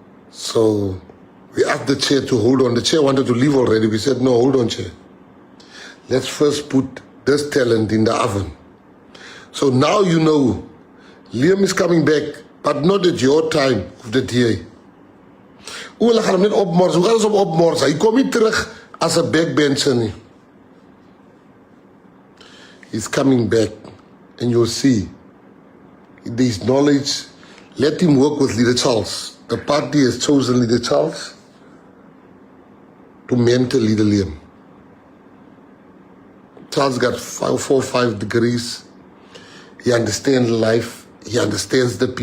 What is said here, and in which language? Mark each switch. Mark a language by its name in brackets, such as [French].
[English] So we asked the chair to hold on. The chair wanted to leave already. We said, no, hold on, chair. Let's first put this talent in the oven. So now you know, Liam is coming back, but not at your time of the DA. [Afrikaans] Hulle gaan hom net opmors. Hoe gaan ons hom opmors? Hy kom nie terug as 'n backbencher nie. [English] He's coming back, and you'll see. There's knowledge. Let him work with Leader Charles. The party has chosen Leader Charles to mentor Leader Liam. Charles got 4 or 5 degrees. He understands life. He understands the PA.